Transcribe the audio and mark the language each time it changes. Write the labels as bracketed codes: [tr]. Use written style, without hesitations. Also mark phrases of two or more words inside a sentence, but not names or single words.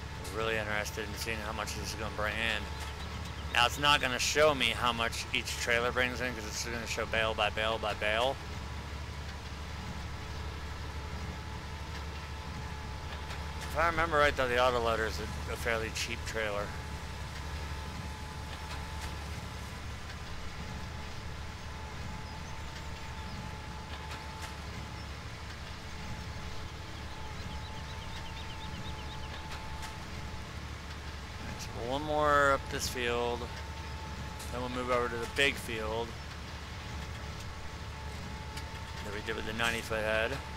[en] really interested in seeing how much this is going to bring in. Now it's not going to show me how much each trailer brings in because it's going to show bale by bale by bale. If I remember right though, the autoloader is a fairly cheap trailer. One more up this field, then we'll move over to the big field that we did with the 90-foot head.